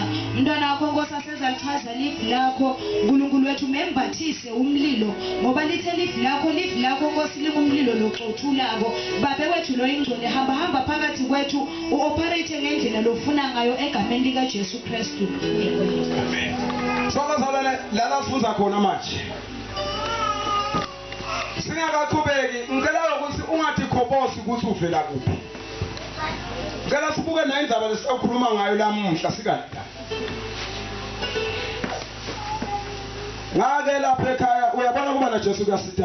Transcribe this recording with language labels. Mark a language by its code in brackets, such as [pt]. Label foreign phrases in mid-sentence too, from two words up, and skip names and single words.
[ss] Umntwana wakho Nkosi asezalichaza lifu lakho. uNkulunkulu wethu membathise umlilo ngoba lithe lifu lakho Nkosi lingumlilo loxothulako. Babe wethu lo ingcwele hamba phakathi kwethu uoperate ngendlela lofuna ngayo egameni likaJesu Kristu. Amen. So bazalwane lana sifuza khona manje. Singakaqhubeki ngicela ukuthi ungathi khobosi ukuthi uvela kuphi. Ngicela sibuke nayo indaba lesikhuluma ngayo lamuhla sikanti. Ngake lapha ekhaya uyabona kuba naJesu kuyasitha.